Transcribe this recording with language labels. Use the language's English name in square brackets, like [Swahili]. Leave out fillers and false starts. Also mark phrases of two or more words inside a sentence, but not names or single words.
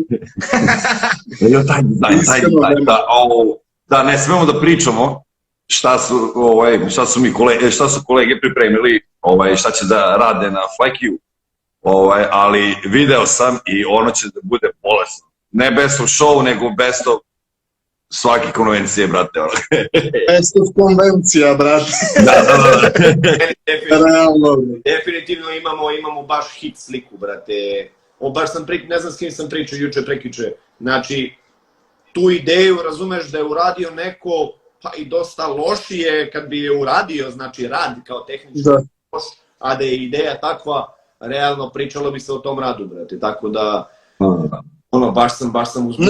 [Serbian] Taj dizajn, da ne smemo da pričamo šta su kolege pripremili, šta će da rade na Flekiju, ali video sam i ono će da bude bolesno. Ne [English] best of show, [Serbian] nego [English] best of [Serbian] svake konvencije, brate. [English] Best of [Serbian] konvencija, brate. Da. Definitivno imamo baš hit sliku, brate. Baš sam ne znam s kim sam pričao juče, prekjuče. znači, tu ideju, razumeš, da je uradio neko, pa i dosta lošije kad bi je uradio, znači rad kao tehnički loš, a da je ideja takva, realno pričalo bi se o tom radu, brate, tako da, ono, baš sam uzbuđen.